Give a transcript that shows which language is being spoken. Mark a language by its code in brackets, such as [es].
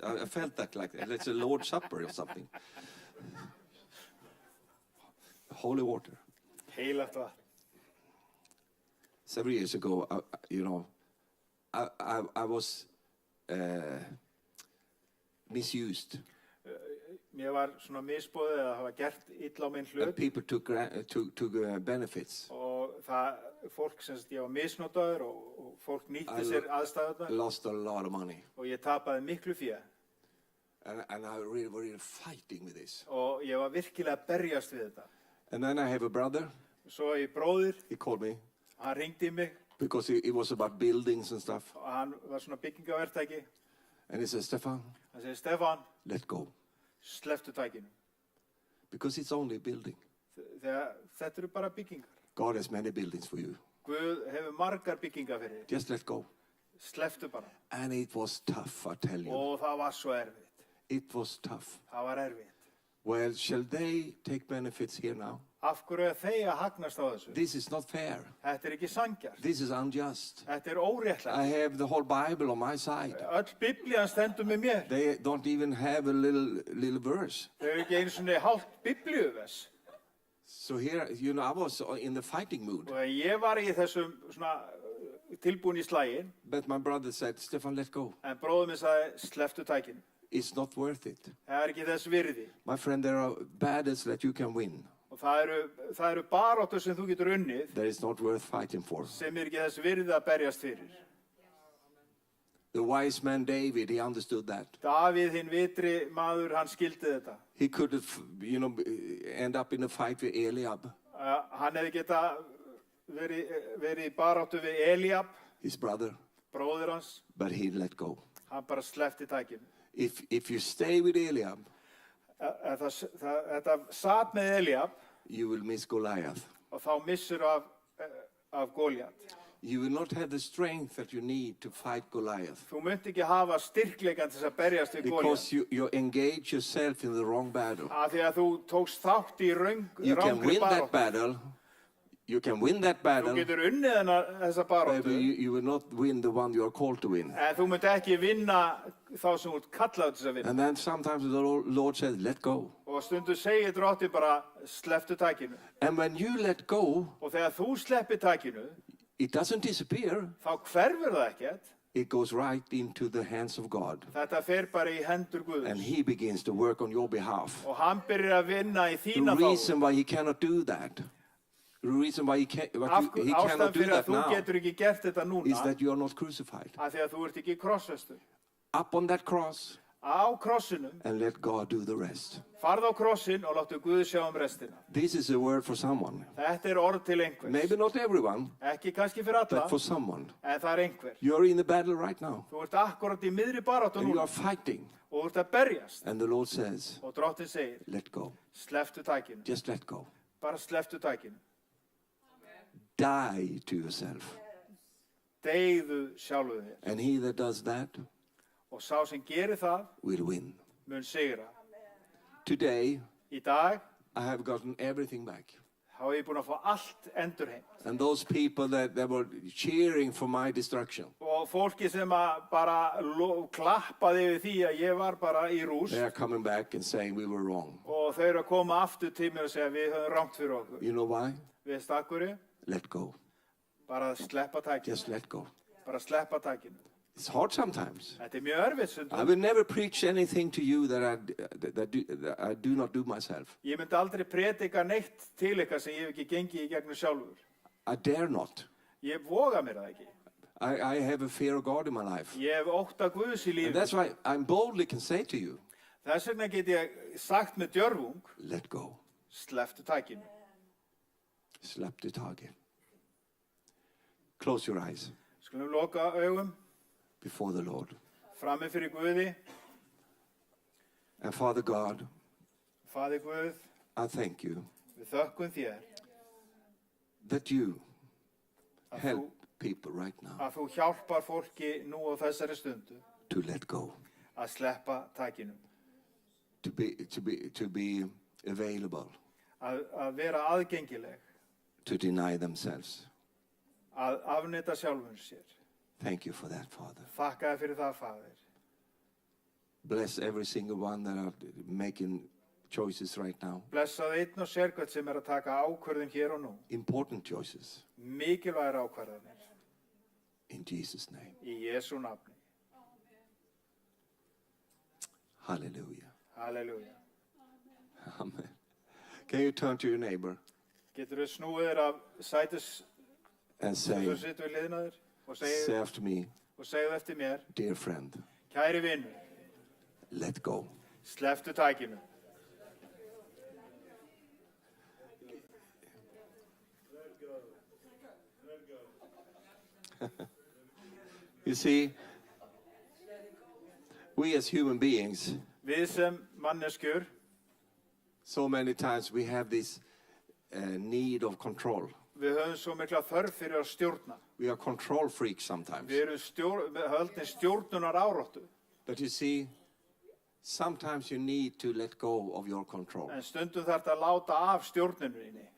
[en] I felt that like it's a Lord's Supper or something. Holy water. [is] Heilagt vatn. [en] Several years ago, I was misused. [is] Mér var svona misboðið að hafa gert illa á minn [en] And [is] hlut [en] people took benefits. [is] og fólk sem ég var misnotaður og fólk nýtti sér aðstæðurnar [en] Lost a lot of money. [is] og ég tapaði miklu fé [en] And I really were really fighting with this. [is] og ég var virkilega að berjast við þetta. [en] And then I have a brother. [is] Svo ég bróðir, [en] He called me [is] hann ringdi í mig [en] because it was about buildings and stuff. [is] og hann var svona byggingaverktæki. [en] And he said, Stefan, [is] Hann segir, Stefán, [en] let go. [is] slepptu tækinu. [en] Because it's only a building. [is] Þegar þetta eru bara byggingar. [en] God has many buildings for you. [is] Guð hefur margar byggingar fyrir þér. [en] Just let go. [is] Slepptu bara. [en] And it was tough, I tell you. [is] Og það var svo erfitt. [en] It was tough. [is] Það var erfitt. [en] Well, shall they take benefits here now? [is] Af hverju er þeir að hagnast á þessu? [en] This is not fair. [is] Þetta er ekki sanngjarnt. [en] This is unjust. [is] Þetta er óréttlægt. [en] I have the whole Bible on my side. [is] Öll Biblían stendur með mér. [en] They don't even have a little verse. [is] Þau eru ekki einu svona hálft Biblíuvers. [en] So here, I was in the fighting mood. [is] Og ég var í þessum svona tilbúin í slaginn, [en] But my brother said, Stefan, let go. [is] en bróður minn sagði, slepptu tækinu. [en] It's not worth it. [is] Það er ekki þess virði. [en] My friend, there are battles that you can win. [is] Og það eru baráttur sem þú getur unnið, [en] That is not worth fighting for. [is] sem er ekki þess virði að berjast fyrir. [en] The wise man David, he understood that. [is] Davíð, hinn vitri maður, hann skildi þetta. [en] He could have, end up in a fight with Eliab, [is] Hann hefði geta verið í baráttu við Elíab, [en] his brother, [is] bróðir hans. [en] but he let go. [is] Hann bara sleppti tækinu. [en] If you stay with Eliab, [is] Þetta sat með Elíab [en] you will miss Goliath. [is] og þá missur af Góliat. [en] You will not have the strength that you need to fight Goliath. [is] Þú munt ekki hafa styrkleikan til þess að berjast við Góliat. [en] Because you engage yourself in the wrong battle. [is] Af því að þú tókst þátt í [en] You can [is] rángri [en] win that [is] baráttu. [en] battle. You can win that [is] Þú [en] battle, [is] getur unnið þessa [en] but [is] baráttu, [en] you will not win the one you are called to win. [is] en þú munt ekki vinna þá sem þú ert kallaður til þess að vinna. [en] And then sometimes the Lord says, let go. [is] Og stundu segir drottinn bara, slepptu tækinu. [en] And when you let go, [is] Og þegar þú sleppir tækinu, [en] it doesn't disappear. [is] þá hverfur það ekkert. [en] It goes right into the hands of God. [is] Þetta fer bara í hendur [en] And [is] Guðs. [en] he begins to work on your behalf. [is] Og hann byrjar að vinna í [en] The [is] þína þá. [en] reason why he cannot do that, the reason why he cannot [is] Ástæðan [en] do [is] fyrir að [en] that [is] þú [en] now, [is] getur ekki gert þetta [en] is [is] núna, [en] that you are not crucified. [is] af því að þú ert ekki krossfestur. [en] Up on that cross [is] Á krossinum, [en] and let God do the rest. [is] farð á krossin og láttu Guð sjá restina. [en] This is a word for someone. [is] Þetta er orð til einhvers. [en] Maybe not everyone, [is] Ekki kannski fyrir alla, [en] but for someone. [is] en það er einhver. [en] You're in the battle right now. [is] Þú ert akkurat í miðri baráttu [en] And you [is] núna [en] are fighting. [is] og þú ert að berjast. [en] And the Lord says, [is] Og drottinn segir, [en] let go. [is] slepptu tækinu. [en] Just let go. [is] Bara slepptu tækinu. [en] Die to yourself. [is] Deyðu sjálfu þér. [en] And he that does that [is] Og sá sem gerir það, [en] will win. [is] mun sigra. [en] Today, [is] Í dag, [en] I have gotten everything back. [is] þá hef ég búin að fá allt endurheimt. [en] And those people that were cheering for my destruction, [is] Og fólki sem að bara klappaði yfir því að ég var bara í rúst. [en] they are coming back and saying we were wrong. [is] Og Og þau eru að koma aftur til mér og segja við höfum rangt fyrir okkur. [en] You know why? [is] Við stakkurinn, [en] Let go. [is] bara sleppa tækinu. [en] Just let go. [is] Bara sleppa tækinu. [en] It's hard sometimes. [is] Þetta mjög erfitt [en] I [is] stundum. [en] will never preach anything to you that I do not do myself. [is] Ég myndi aldrei predika neitt til ykkar sem ég hef ekki gengið í gegnum sjálfur. [en] I dare not. [is] Ég voga mér það ekki. [en] I have a fear of God in my life. [is] Ég hef ótta Guðs í [en] And [is] lífinu. [en] that's why I boldly can say to you, [is] Þess vegna get ég sagt með djörfung, [en] let go. [is] slepptu tækinu. [sv] Släpp det taget. [en] Close your eyes [is] Skulum loka augum, [en] before the Lord. [is] frammi fyrir Guði, [en] And Father God, [is] Faðir Guð, [en] I thank you [is] við þökkum þér [en] that you [is] að þú, [en] help people right now [is] að þú hjálpar fólki nú á þessari stundu [en] to let go, [is] að sleppa tækinu. [en] to be available, [is] Að vera aðgengileg, [en] to deny themselves. [is] að afneita sjálfum sér. [en] Thank you for that, Father. [is] Þakka þér fyrir það, Faðir. [en] Bless every single one that are making choices right now. [is] Blessaðu einn og sérkvæmt sem að taka ákvörðun hér og nú. [en] Important choices. [is] Mikilvægar ákvarðanir. [en] In Jesus' name. [is] Í Jesú nafni. [en] Hallelujah. [is] Halleluja. [en] Amen. Can you turn to your neighbor [is] Getur þú snúið þér af sætis [en] and [is] sem þú [en] say, [is] situr við liðna þér og [en] say after me, [is] segðu eftir mér, [en] dear friend, [is] kæri vinur, [en] let go. [is] slepptu tækinu. [en] You see, we as human beings, [is] Við sem manneskjur, [en] so many times we have this need of control. [is] við höfum svo mikla þörf fyrir að stjórna. [en] We are control freaks sometimes. [is] Við erum höldin stjórnunar áróttu. [en] But you see, sometimes you need to let go of your control. [is] En stundum þarf að láta af stjórnuninni.